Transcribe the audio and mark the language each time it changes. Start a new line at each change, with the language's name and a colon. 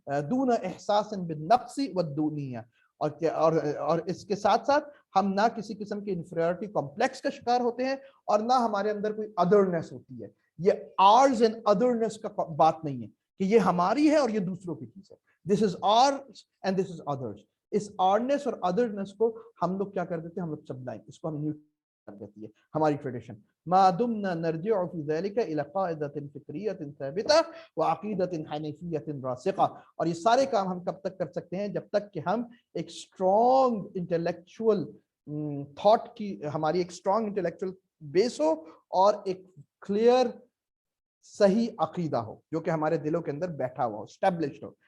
Arabic: دون احساس بالنقص والدونیہ,
Urdu: اور اس کے ساتھ ساتھ ہم نہ کسی قسم کے انفیریورٹی کمپلیکس کا شکار ہوتے ہیں, اور نہ ہمارے اندر کوئی ادرنیس ہوتی ہے. یہ آرز اینڈ ادرنیس کا بات نہیں ہے کہ یہ ہماری ہے اور یہ دوسروں کی چیز ہے.
English: This is ours and this is others.
Urdu: اس آرنیس اور ادرنیس کو ہم لوگ کیا کر دیتے ہیں, ہم لوگ سبلائم, اس کو ہم نیوٹرل کر دیتی ہے ہماری ٹریڈیشن.
Arabic: ما دمنا نرجع في ذلك الى قاعده فكريه ثابته وعقيده حنيفيه راسخه.
Urdu: اور یہ سارے کام ہم کب تک کر سکتے ہیں, جب تک کہ ہم ایک اسٹرانگ انٹلیکچوئل تھاٹ کی, ہماری ایک اسٹرانگ انٹلیکچوئل بیس ہو, اور ایک کلیئر صحیح عقیدہ ہو جو کہ ہمارے دلوں کے اندر بیٹھا ہوا ہو, اسٹیبلشڈ ہو.